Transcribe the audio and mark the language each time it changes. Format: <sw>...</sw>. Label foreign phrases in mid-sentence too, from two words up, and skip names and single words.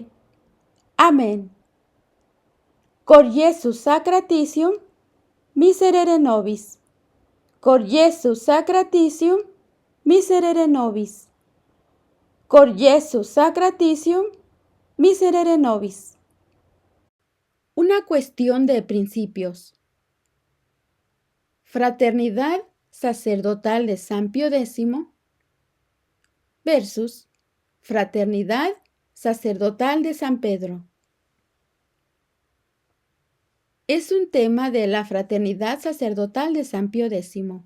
<es>Amén.</es> <la>Cor Iesu sacratitium, miserere nobis. Cor Iesu sacratitium, miserere nobis. Cor Iesu sacratitium, miserere nobis.</la> <es>Una cuestión de principios. Fraternidad sacerdotal de San Pío X versus Fraternidad sacerdotal de San Pedro. Es un tema de la Fraternidad sacerdotal de San Pío X.</es>